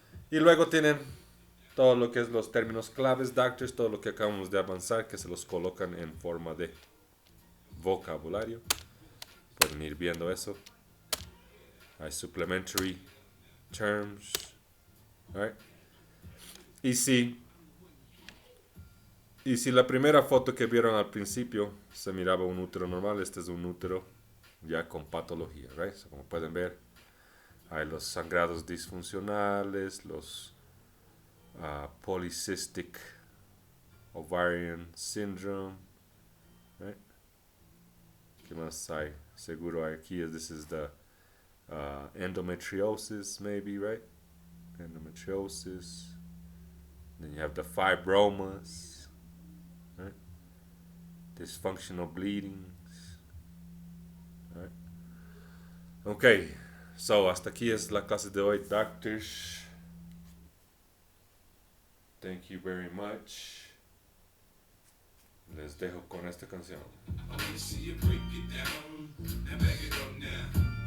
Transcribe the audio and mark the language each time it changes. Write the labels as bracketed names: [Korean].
[Spanish] Y luego tienen todo lo que es los términos claves, doctors, todo lo que acabamos de avanzar, que se los colocan en forma de vocabulario. Pueden ir viendo eso. Hay [English] supplementary terms. All right. [Spanish] Y si la primera foto que vieron al principio se miraba un útero normal, este es un útero ya con patología, right? So, como pueden ver, hay los sangrados disfuncionales, los [English] polycystic ovarian syndrome, [Spanish] right? ¿Qué más hay? Seguro aquí [English] this is the endometriosis, maybe, right? Endometriosis. Then you have the fibromas, right? Dysfunctional bleedings, right? [Spanish] Okay, so hasta aquí es la clase de hoy, doctors. [English] Thank you very much. [Spanish] Les dejo con esta canción. [English] I wanna see you break it down and back it up now.